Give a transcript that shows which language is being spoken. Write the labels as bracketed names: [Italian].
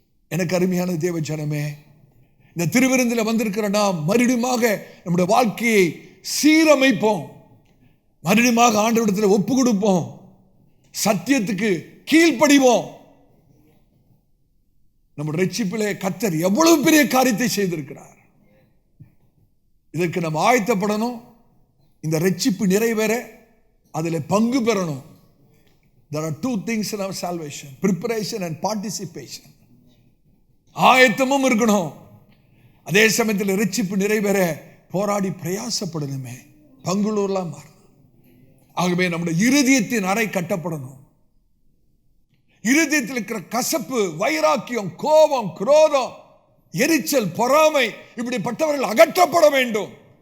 [Tamil] எனக்கு அருமையான தேவ ஜனமே, இந்த திருவிருந்தில் வந்திருக்கிற நாம் மறுபடியுமாக நம்முடைய வாழ்க்கையை சீரமைப்போம், மறுபடியுமாக ஆண்டவரிடத்தில் ஒப்பு கொடுப்போம், சத்தியத்துக்கு கீழ்ப்படிவோம். நம்முடைய ரட்சிப்பிலே கர்த்தர் எவ்வளவு பெரிய காரியத்தை செய்திருக்கிறார். இதற்கு நாம் ஆயத்தப்படணும். இந்த ரட்சிப்பு நிறைவேற அதில் பங்கு பெறணும். [English] There are two things in our salvation: preparation and participation. [Tamil] ஆயத்தமும் இருக்கணும், அதே சமயத்தில் ரட்சிப்பு நிறைவேற போராடி பிரயாசப்படணுமே, பங்குள்ளூர்லாம் மாறணும். ஆகவே நம்முடைய இருதயத்தின் அறை கட்டப்படணும். இருதயத்தில் இருக்கிற கசப்பு, வைராக்கியம், கோபம், குரோதம், எரிச்சல், பொறாமை, இப்படிப்பட்டவர்கள் அகற்றப்பட வேண்டும்.